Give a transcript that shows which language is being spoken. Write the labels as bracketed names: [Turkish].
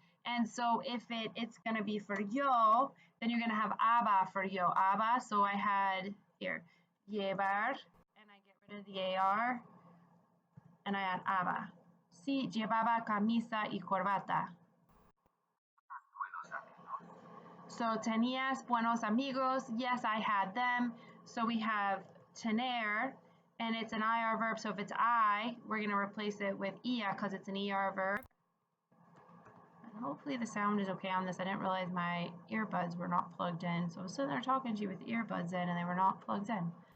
[English] And so if it's going to be for yo, then you're going to have aba for yo, aba. So I had here, llevar, and I get rid of the AR. and I add aba. [Spanish] Sí, llevaba camisa y corbata. So tenías buenos amigos. [English] Yes, I had them. So we have tener, and it's an IR verb. So if it's I, we're going to replace it with ia because it's an ER verb. And hopefully the sound is okay on this. I didn't realize my earbuds were not plugged in. So I was sitting there talking to you with earbuds in and they were not plugged in.